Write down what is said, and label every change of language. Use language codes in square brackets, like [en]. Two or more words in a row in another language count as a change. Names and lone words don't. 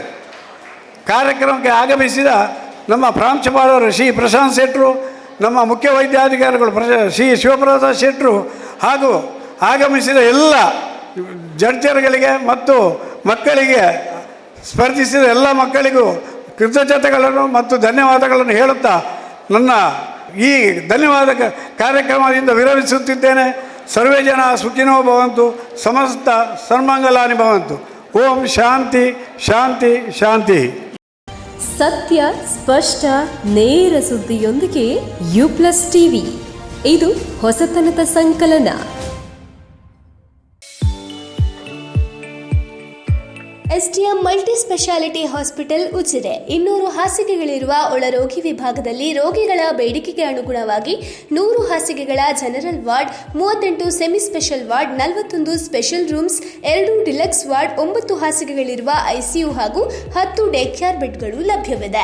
[kn] ಕಾರ್ಯಕ್ರಮಕ್ಕೆ ಆಗಮಿಸಿದ ನಮ್ಮ ಪ್ರಾಂಶುಪಾಲರು ಶ್ರೀ ಪ್ರಶಾಂತ್ ಶೆಟ್ಟರು, ನಮ್ಮ ಮುಖ್ಯ ವೈದ್ಯಾಧಿಕಾರಿಗಳು ಶ್ರೀ ಶಿವಪ್ರಸಾದ್ ಶೆಟ್ಟರು ಹಾಗೂ ಆಗಮಿಸಿದ ಎಲ್ಲ ಜಡ್ಜರ್ಗಳಿಗೆ ಮತ್ತು ಮಕ್ಕಳಿಗೆ ಸ್ಪರ್ಧಿಸಿದ ಎಲ್ಲ ಮಕ್ಕಳಿಗೂ ಕೃತಜ್ಞತೆಗಳನ್ನು ಮತ್ತು ಧನ್ಯವಾದಗಳನ್ನು ಹೇಳುತ್ತಾ ನನ್ನ ಈ ಧನ್ಯವಾದ ಕಾರ್ಯಕ್ರಮದಿಂದ ವಿರಮಿಸುತ್ತಿದ್ದೇನೆ. [sa] ಸರ್ವೇ ಜನ ಸುಖಿನೋ ಭವಂತು, ಸಮಸ್ತ ಸನ್ಮಂಗಲಾನಿ ಭವಂತು. ಓಂ ಶಾಂತಿ ಶಾಂತಿ ಶಾಂತಿ. [kn] ಸತ್ಯ, ಸ್ಪಷ್ಟ, ನೇರ ಸುದ್ದಿಯೊಂದಿಗೆ U+ ಟಿವಿ. ಇದು ಹೊಸತನದ ಸಂಕಲನ. STM ಮಲ್ಟಿ ಸ್ಪೆಷಾಲಿಟಿ ಹಾಸ್ಪಿಟಲ್ ಉಜಿರೆ 200 ಹಾಸಿಗೆಗಳಿರುವ ಒಳರೋಗಿ ವಿಭಾಗದಲ್ಲಿ ರೋಗಿಗಳ ಬೇಡಿಕೆಗೆ ಅನುಗುಣವಾಗಿ 100 ಹಾಸಿಗೆಗಳ [en] general ward, [kn] 38 [en] semi special ward, [kn] 41 [en] special rooms, [kn] 2 [en] deluxe ward, [kn] 9 ಹಾಸಿಗೆಗಳಿರುವ ICU ಹಾಗೂ 10 [en] day care beds [kn] ಲಭ್ಯವಿದೆ.